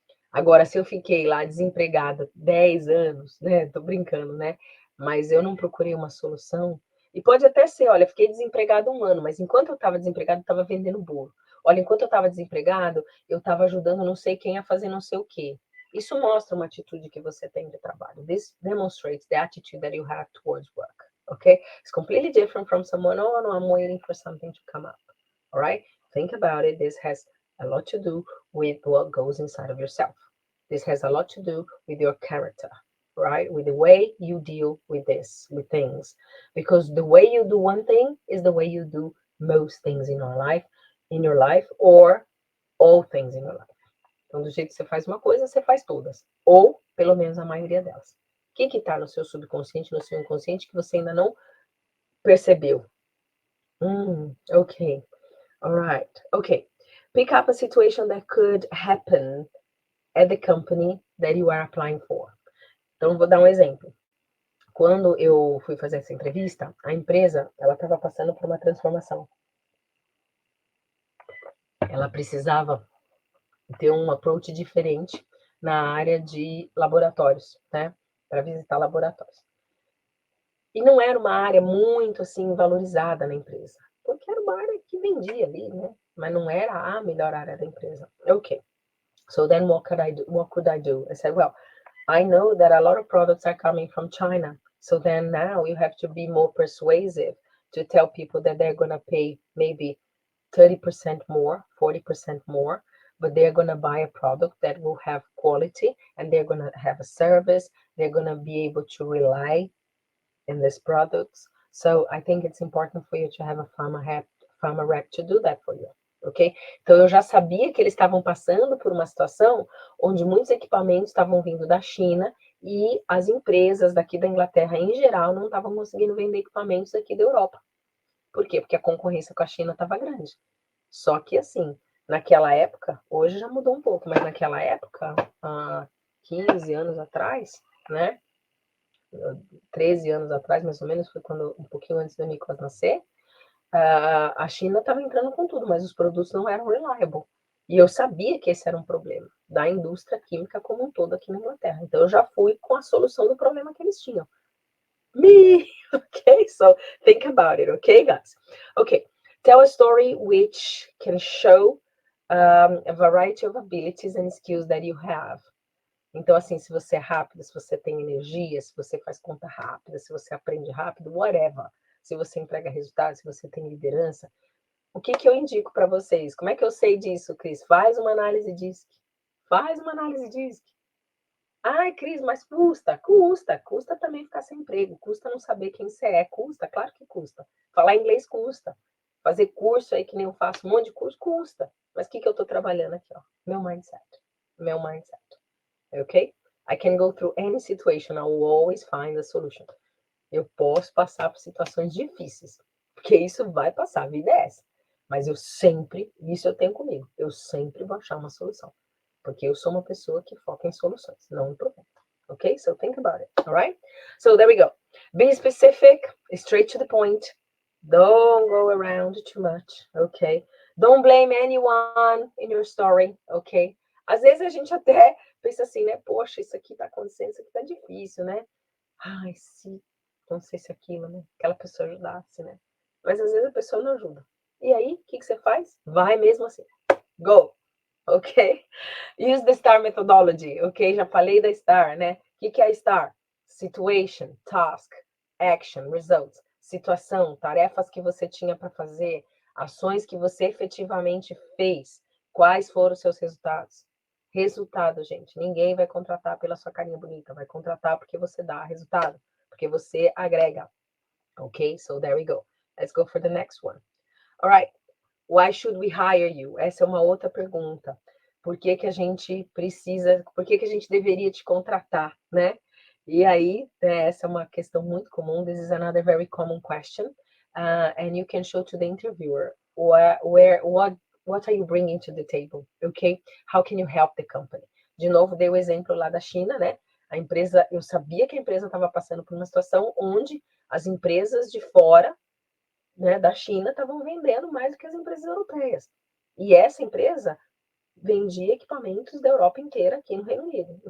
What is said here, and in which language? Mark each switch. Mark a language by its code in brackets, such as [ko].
[pt] Agora, se eu fiquei lá desempregada 10 anos, né? Tô brincando, né? Mas eu não procurei uma solução. E pode até ser, olha, fiquei desempregado 1 ano, mas enquanto eu estava desempregado, eu estava vendendo bolo. Olha, enquanto eu estava desempregado, eu estava ajudando não sei quem a fazer não sei o quê. Isso mostra uma atitude que você tem de trabalho. [en] This demonstrates the attitude that you have towards work. Okay? It's completely different from someone, oh, no, I'm waiting for something to come up. All right? Think about it. This has a lot to do with what goes inside of yourself. This has a lot to do with your character, right? With the way you deal with things. Because the way you do one thing is the way you do most things in your life, or all things in your life. [pt] Então, do jeito que você faz uma coisa, você faz todas. Ou, pelo menos, a maioria delas. O que está no seu subconsciente, no seu inconsciente, que você ainda não percebeu? [en] Okay. All right. Okay. Pick up a situation that could happen at the company that you are applying for. [pt] Então, vou dar um exemplo. Quando eu fui fazer essa entrevista, a empresa, ela estava passando por uma transformação. Ela precisava ter um approach diferente na área de laboratórios, né? Para visitar laboratórios. E não era uma área muito, assim, valorizada na empresa. Porque era uma área que vendia ali, né? Mas não era a melhor área da empresa. [en] Okay. So then what could I do? I said, well, I know that a lot of products are coming from China. So then now you have to be more persuasive to tell people that they're going to pay maybe 30% more, 40% more, but they're going to buy a product that will have quality, and they're going to have a service. They're going to be able to rely in these products. So I think it's important for you to have a pharma rep to do that for you. Ok? [pt] Então, eu já sabia que eles estavam passando por uma situação onde muitos equipamentos estavam vindo da China e as empresas daqui da Inglaterra, em geral, não estavam conseguindo vender equipamentos aqui da Europa. Por quê? Porque a concorrência com a China estava grande. Só que, assim, naquela época, hoje já mudou um pouco, mas naquela época, há 15 anos atrás, né? 13 anos atrás, mais ou menos, foi quando, um pouquinho antes do Nicolas nascer, a China estava entrando com tudo, mas os produtos não eram reliable. E eu sabia que esse era um problema da indústria química como um todo aqui na Inglaterra. Então, eu já fui com a solução do problema que eles tinham. [en] Okay? So, think about it, okay, guys? Okay. Tell a story which can show a variety of abilities and skills that you have. [pt] Então, assim, se você é rápido, se você tem energia, se você faz conta rápida, se você aprende rápido, whatever. Se você entrega resultados, se você tem liderança, o que eu indico para vocês? Como é que eu sei disso, Cris? Faz uma análise DISC. Faz uma análise DISC. Ai, Cris, mas custa. Custa também ficar sem emprego. Custa não saber quem você é. Custa, claro que custa. Falar inglês custa. Fazer curso aí, que nem eu faço, um monte de curso, custa. Mas o que eu estou trabalhando aqui? Ó? Meu mindset. Okay? [en] I can go through any situation. I will always find a solution. [pt] Eu posso passar por situações difíceis, porque isso vai passar, a vida é essa. Mas isso eu tenho comigo, eu sempre vou achar uma solução. Porque eu sou uma pessoa que foca em soluções, não em problema. [en] Okay? So think about it, all right? So there we go. Be specific, straight to the point. Don't go around too much, okay? Don't blame anyone in your story, okay? [pt] Às vezes a gente até pensa assim, né? Poxa, isso aqui tá acontecendo, isso aqui tá difícil, né? Ai, se não sei se aquilo, né? Aquela pessoa ajudasse, né? Mas às vezes a pessoa não ajuda. E aí, o que você faz? Vai mesmo assim. [en] Go! Ok? Use the STAR methodology, ok? [pt] Já falei da STAR, né? O que é a STAR? [en] Situation, task, action, results. [pt] Situação, tarefas que você tinha para fazer, ações que você efetivamente fez. Quais foram os seus resultados? Resultado, gente. Ninguém vai contratar pela sua carinha bonita, vai contratar porque você dá resultado, porque você agrega. [en] Ok? So there we go. Let's go for the next one. All right. Why should we hire you? [pt] Essa é uma outra pergunta. Por que que a gente precisa, por que que a gente deveria te contratar, né? E aí, essa é uma questão muito comum. [en] This is another very common question. And you can show to the interviewer what are you bringing to the table, okay? How can you help the company? [pt] De novo, dei o exemplo lá da China, né? A empresa, eu sabia que a empresa estava passando por uma situação onde as empresas de fora, né, da China, estavam vendendo mais do que as empresas europeias. E essa empresa vendia equipamentos da Europa inteira aqui no Reino Unido.